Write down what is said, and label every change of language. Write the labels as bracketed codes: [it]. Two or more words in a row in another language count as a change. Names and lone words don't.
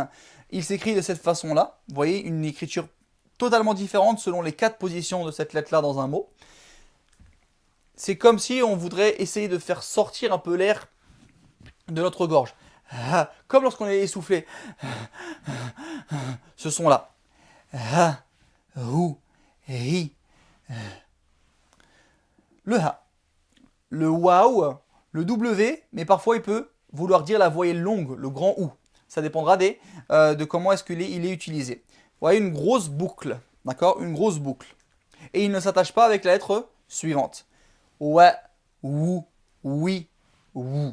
[fr] Il s'écrit de cette façon-là. Vous voyez, une écriture totalement différente selon les 4 positions de cette lettre-là dans un mot. C'est comme si on voudrait essayer de faire sortir un peu l'air de notre gorge. Comme lorsqu'on est essoufflé. Ce son-là. [ar] Ha, hou, hi. [fr] Le Ha. Le waouh, le W, mais parfois il peut vouloir dire la voyelle longue, le grand OU. Ça dépendra de comment est-ce qu'il est utilisé. Vous voyez une grosse boucle, d'accord? Une grosse boucle. Et il ne s'attache pas avec la lettre suivante. [ar] Wa, wou, oui, wou.